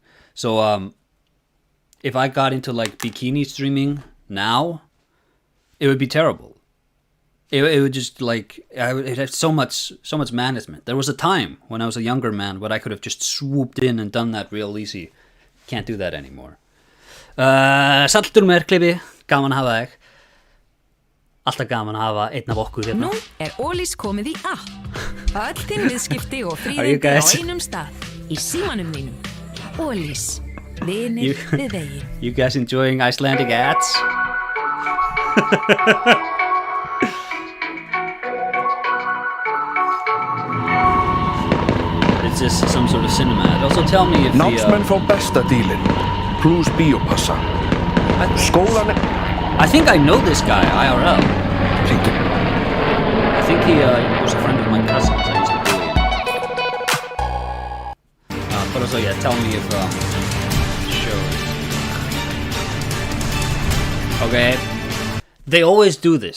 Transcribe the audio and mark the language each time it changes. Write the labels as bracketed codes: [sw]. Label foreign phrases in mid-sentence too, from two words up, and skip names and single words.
[en] So, if I got into like bikini streaming, now, it would be terrible. It would just like it had so much management. There was a time when I was a younger man when I could have just swooped in and done that real easy. Can't do that anymore. [is] Saltur Merklibi, gaman að hafa þig. Alltaf gaman að hafa einn af okkur hérna. Nú Ólís komið í app. Öll þín viðskipti og fríðindi á einum stað. Í símanum þínum. Ólís. Vinir við veginn. [en] You guys enjoying Icelandic ads? It's just some sort of cinema ad. Also tell me if [is] Námsmenn fá besta dílinn. Plus bíópassa. Skólan [en] I think I know this guy, IRL. I think he was a friend of my cousin's. I used to bully him. But also, yeah, tell me if shows. Okay. They always do this.